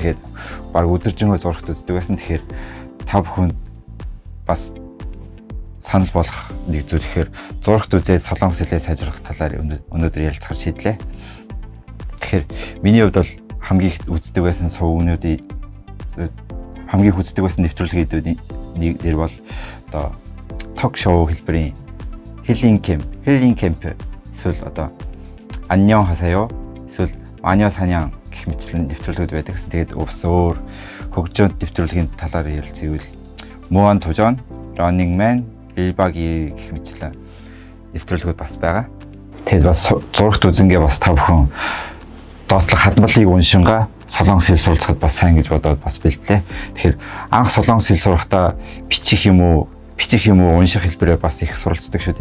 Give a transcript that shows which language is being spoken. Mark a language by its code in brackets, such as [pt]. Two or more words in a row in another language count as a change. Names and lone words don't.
[mn] Тэгээд баг өдөржингөө зурагт үздэг байсан. Тэгэхээр та бүхэнд бас санал болгох нэг зүйл ихээр зурагт үзээд солонгос хэлээ сайжруулах талаар өнөөдөр ярилцахаар шийдлээ. Тэгэхээр миний хувьд бол хамгийн их үздэг байсан сувгнуудын хамгийн их үздэг байсан нэвтрүүлгүүдийн нэг бол одоо ток шоу хэлбэрийн Healing Camp эсвэл одоо 안녕 하세요 эсвэл 마녀 사냥 гэх мэтлэн нэвтрүүлгүүд байдаг гэсэн. Тэгээд өвс өөр хөгжөөнд нэвтрүүлгийн талаар ярилцъя. 무한 도전, Running Man, 1박 2일 гэх мэтлэн нэвтрүүлгүүд бас байгаа. Тэгээд бас зурагт үзэнгээ бас та бүхэн доотлох хадмалыг уншингаа солонгос хэл суралцахад бас сайн гэж бодоод бас бэлдлээ. Тэгэхээр анх солонгос хэл сурахдаа бичих юм уу унших хэлбэрээр бас их суралцдаг шүү дээ.